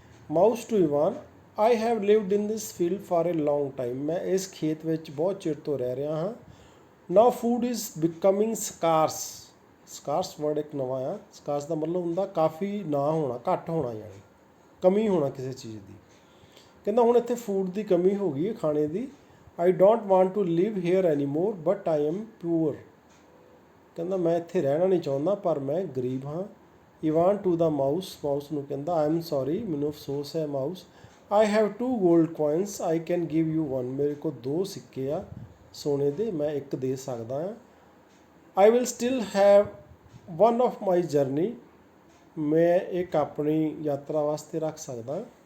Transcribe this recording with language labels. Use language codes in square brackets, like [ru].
[en] mouse to Ivan, I have lived in this field for a long time, [pa] ਮੈਂ ਇਸ ਖੇਤ ਵਿੱਚ ਬਹੁਤ ਚਿਰ ਤੋਂ ਰਹਿ ਰਿਹਾ ਹਾਂ। [en] now food is becoming scarce, scarce word [pa] ਇੱਕ ਨਵਾਂ ਆ। ਸਕਾਰਸ ਦਾ ਮਤਲਬ ਹੁੰਦਾ ਕਾਫੀ ਨਾ ਹੋਣਾ, ਘੱਟ ਹੋਣਾ, ਯਾਨੀ ਕਮੀ ਹੋਣਾ ਕਿਸੇ ਚੀਜ਼ ਦੀ। ਕਹਿੰਦਾ ਹੁਣ ਇੱਥੇ ਫੂਡ ਦੀ ਕਮੀ ਹੋ ਗਈ ਹੈ, ਖਾਣੇ ਦੀ। [en] I don't want to live here anymore, but I am poor. [pa] ਕਹਿੰਦਾ ਮੈਂ ਇੱਥੇ ਰਹਿਣਾ ਨਹੀਂ ਚਾਹੁੰਦਾ ਪਰ ਮੈਂ ਗਰੀਬ ਹਾਂ। [en] Ivan ਟੂ ਦਾ mouse, [pa] mouse ਨੂੰ ਕਹਿੰਦਾ [en] I am sorry, [pa] ਮੈਨੂੰ ਅਫਸੋਸ ਹੈ mouse. [en] I have 2 gold coins, I can give you 1, [pa] ਮੇਰੇ ਕੋਲ 2 ਸਿੱਕੇ ਆ ਸੋਨੇ ਦੇ, ਮੈਂ ਇੱਕ ਦੇ ਸਕਦਾ ਹਾਂ। [en] I will still have 1 of my journey, [pa] ਮੈਂ ਇੱਕ ਆਪਣੀ ਯਾਤਰਾ ਵਾਸਤੇ ਰੱਖ ਸਕਦਾ।